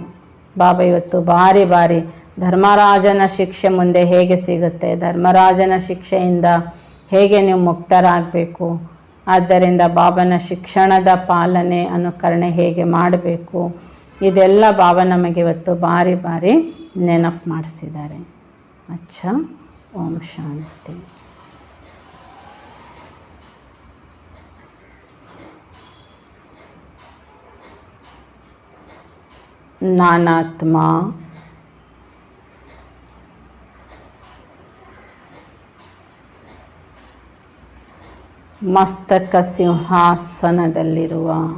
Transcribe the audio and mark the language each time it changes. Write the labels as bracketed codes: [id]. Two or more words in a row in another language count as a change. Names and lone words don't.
[kn] ಬಾಬಾ ಇವತ್ತು ಬಾರಿ ಬಾರಿ ಧರ್ಮರಾಜನ ಶಿಕ್ಷೆ ಮುಂದೆ ಹೇಗೆ ಸಿಗುತ್ತೆ, ಧರ್ಮರಾಜನ ಶಿಕ್ಷೆಯಿಂದ ಹೇಗೆ ನೀವು ಮುಕ್ತರಾಗಬೇಕು, ಆದ್ದರಿಂದ ಬಾಬನ ಶಿಕ್ಷಣದ ಪಾಲನೆ ಅನುಕರಣೆ ಹೇಗೆ ಮಾಡಬೇಕು, ಇದೆಲ್ಲ ಬಾಬಾ ನಮಗೆ ಇವತ್ತು ಬಾರಿ ಬಾರಿ ನೆನಪು ಮಾಡಿಸಿದ್ದಾರೆ. [hi] अच्छा, ओम् शान्ति. [kn] ನಾನಾತ್ಮ ಮಸ್ತಕ ಸಿಂಹಾಸನದಲ್ಲಿರುವ